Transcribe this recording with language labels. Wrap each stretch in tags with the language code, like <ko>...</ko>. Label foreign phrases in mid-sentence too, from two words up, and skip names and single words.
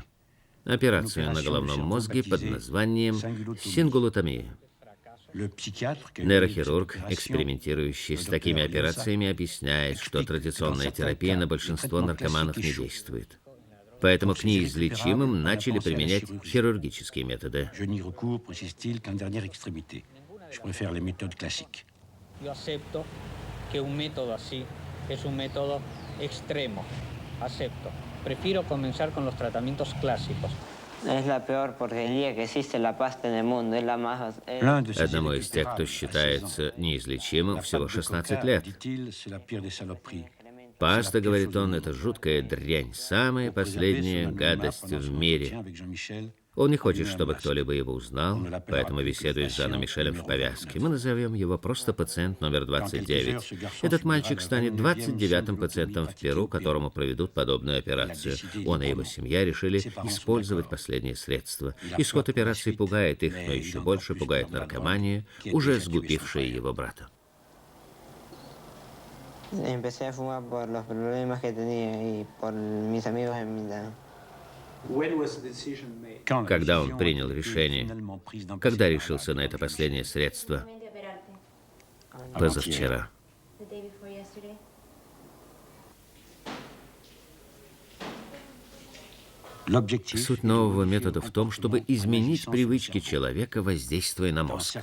<ru>Операцию на головном мозге под названием сингулотомия. Нейрохирург, экспериментирующий с такими операциями, объясняет, что традиционная терапия на большинство наркоманов не действует. Поэтому к неизлечимым начали применять хирургические методы.</ru> <es>Yo acepto que un método así es un método extremo. Acepto. Prefiero comenzar con los tratamientos clásicos. Es la peor porquería que existe la pasta en el mundo. Es la más...</es> <ru>Одному из тех, кто считается неизлечимым, всего 16 лет. Паста, говорит он, это жуткая дрянь, самая последняя гадость в мире. Он не хочет, чтобы кто-либо его узнал, поэтому беседует с Жаном Мишелем в повязке. Мы назовем его просто пациент номер 29. Этот мальчик станет 29-м пациентом в Перу, которому проведут подобную операцию. Он и его семья решили использовать последние средства. Исход операции пугает их, но еще больше пугает наркомания, уже сгубившая его брата.</ru> <es>Empecé a fumar por los problemas que tenía y por mis amigos en mi edad.</es> <ru>Когда он принял решение? Когда решился на это последнее средство? Позавчера. Суть нового метода в том, чтобы изменить привычки человека, воздействуя на мозг.</ru>